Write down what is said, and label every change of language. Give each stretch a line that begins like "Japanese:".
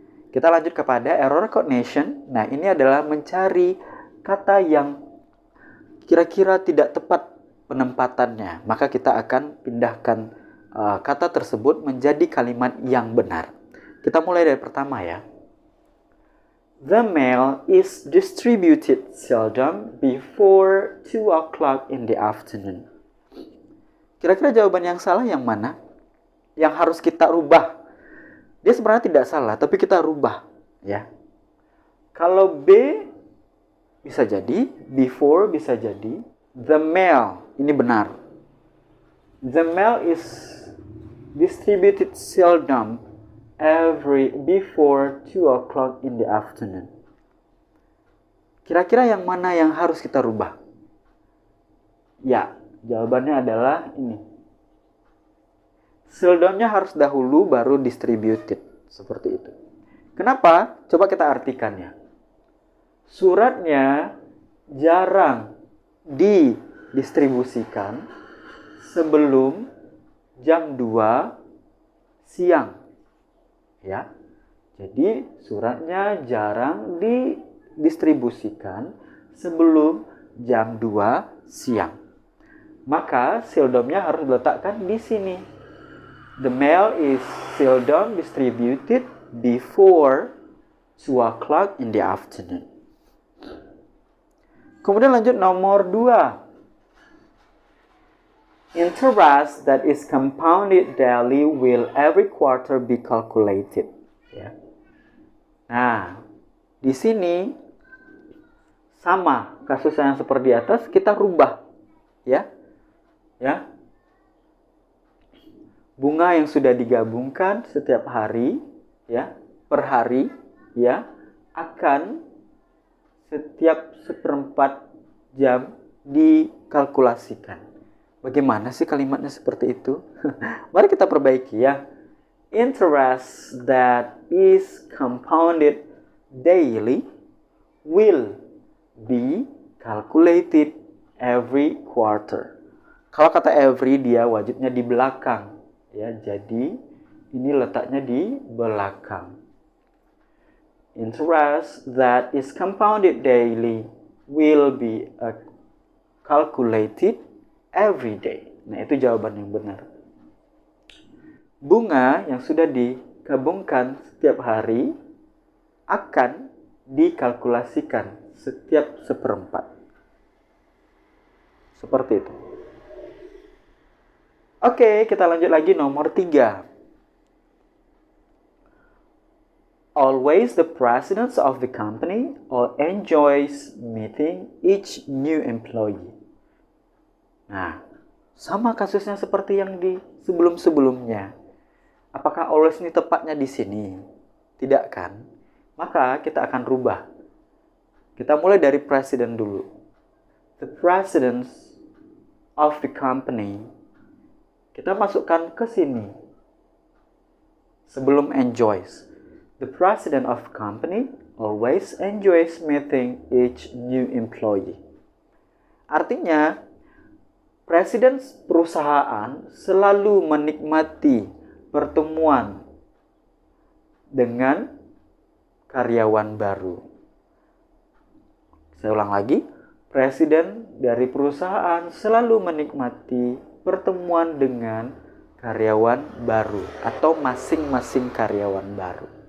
Indonesian: Kita lanjut kepada error recognition. Nah, ini adalah mencari kata yang kira-kira tidak tepat penempatannya. Maka kita akan pindahkan kata tersebut menjadi kalimat yang benar. Kita mulai dari pertama, ya.
English: The mail is distributed seldom before 2 o'clock in the afternoon.
Indonesian: Kira-kira jawaban yang salah yang mana? Yang harus kita rubah. Dia sebenarnya tidak salah, tapi kita rubah, ya. Kalau B bisa jadi, before bisa jadi,
English: the mail
Indonesian: ini benar.
English: The mail is distributed seldom before 2 o'clock in the afternoon.
Indonesian: Kira-kira yang mana yang harus kita rubah? Ya, jawabannya adalah ini. Seldomnya harus dahulu baru distributed. Seperti itu. Kenapa? Coba kita artikannya. Suratnya jarang didistribusikan sebelum jam 2 siang. Ya. Jadi suratnya jarang didistribusikan sebelum jam 2 siang. Maka sealdomnya harus diletakkan di sini.
English: The mail is seldom distributed before 2 o'clock in the afternoon.
Indonesian: Kemudian lanjut nomor 2.
English: Interest that is compounded daily will every quarter be calculated.
Indonesian: Ya. Nah, di sini sama kasus yang seperti di atas, kita rubah, ya. Bunga yang sudah digabungkan setiap hari, ya, per hari, ya, akan setiap 1/4 jam dikalkulasikan. Bagaimana sih kalimatnya seperti itu? Mari kita perbaiki ya.
English: Interest that is compounded daily will be calculated every quarter.
Indonesian: Kalau kata every, dia wajibnya di belakang, ya. Jadi ini letaknya di belakang.
English: Interest that is compounded daily will be calculated every day.
Indonesian: Nah, itu jawaban yang benar. Bunga yang sudah digabungkan setiap hari akan dikalkulasikan setiap 1/4. Seperti itu. Oke, kita lanjut lagi nomor 3.
English: Always the president of the company enjoys meeting each new employee.
Indonesian: Nah, sama kasusnya seperti yang di sebelum-sebelumnya. Apakah always ini tepatnya di sini? Tidak kan? Maka kita akan rubah. Kita mulai dari president dulu.
English: The president of the company.
Indonesian: Kita masukkan ke sini. Sebelum enjoys.
English: The president of the company always enjoys meeting each new employee.
Indonesian: Artinya, presiden perusahaan selalu menikmati pertemuan dengan karyawan baru. Saya ulang lagi, presiden dari perusahaan selalu menikmati pertemuan dengan karyawan baru atau masing-masing karyawan baru.